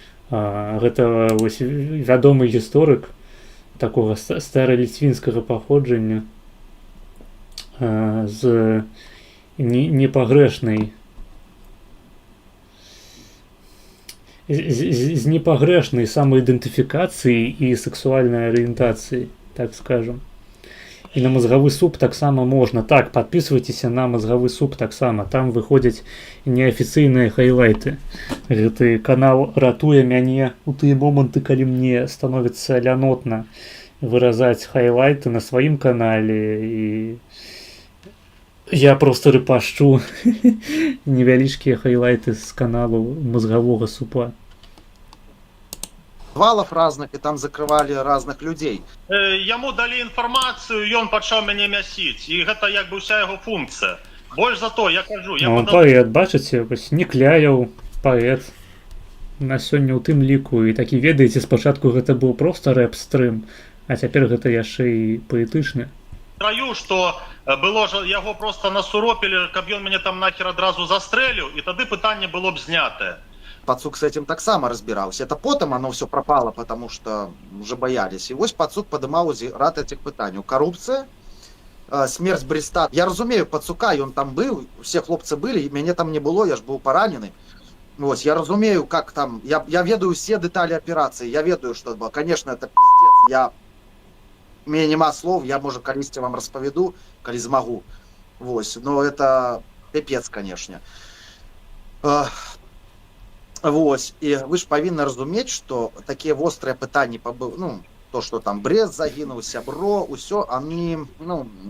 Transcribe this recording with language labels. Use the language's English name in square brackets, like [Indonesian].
[Belarusian] Гэта вось вядомы гісторык такога стараліцвінскага паходжання з непагрэшнай з непагрэшнай самаідэнтыфікацыяй і сексуальнай арыентацыяй, так скажем. І на мазгавы суп таксама можна. Так, подписывайтеся на мазгавы суп таксама. Там выходзяць неафіцыйныя хайлайты. Гэты канал ратуе мяне у тыя моманты, калі мне становіцца лянотна выразаць хайлайты на сваім канале, і я просто рыпашчу невялічкія хайлайты з каналу мазгавога супа. [Russian] Валов разных, и там закрывали разных людей. [Belarusian] Яму далі інфармацыю, ён пачаў мяне мясіць, і гэта як бы ўся яго функцыя. Больш за то, я кажу, я паэт, бачыце, вось не кляяў, паэт. На сёння ў тым ліку, і такі, ведаеце, спачатку гэта быў проста рэп-стрым, а цяпер гэта яшчэ і паэтычны. Траю, што было ж яго проста насуропілі, каб ён мяне там нахер адразу застрэліў, і тады пытанне было б знятае. [Russian] Пацук с этим так само разбирался. Это потом оно все пропало, потому что уже боялись. И вот Пацук подымал ряд этих пытаний. Коррупция, смерть Бреста. Я разумею Пацука, и он там был, все хлопцы были, и меня там не было, я ж был пораненый. Вот, я разумею, как там, я ведаю все детали операции, я ведаю, что было. Конечно, это пиздец, у меня нема слов, я, может, колись вам расповеду, коли змогу. Вот, но это пипец, конечно. [Belarusian] Вось, і вы ж павінны разумець, што такія вострыя пытанні, ну, то, што там Брест загінуў, сябро, усё, они, ну,